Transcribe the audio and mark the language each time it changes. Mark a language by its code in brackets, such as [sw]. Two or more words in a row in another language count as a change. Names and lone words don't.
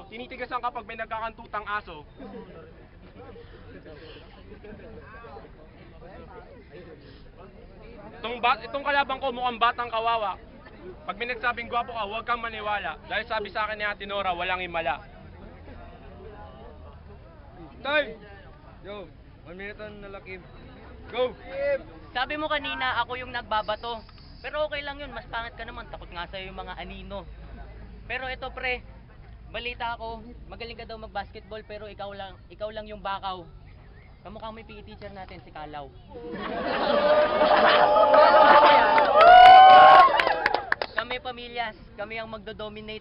[tl] Tinitigasan kapag may nagkakantutang aso. Itong kalaban ko mukhang batang kawawa. Pag may nagsabing gwapo ka, huwag kang maniwala. Dahil sabi sa akin ni Ate Nora, walang himala. [en] Time! Yo, 1 minute on Alakim. Go! [tl] Sabi mo kanina, ako yung nagbabato. Pero okay lang yun, mas pangit ka naman. Takot nga sa'yo yung mga anino. Pero ito pre, balita ako, magaling ka daw mag-basketball pero ikaw lang yung bakaw. Kamukha mo yung PE teacher natin, si Kalaw. Kami Pamilyas, kami ang magdo-dominate.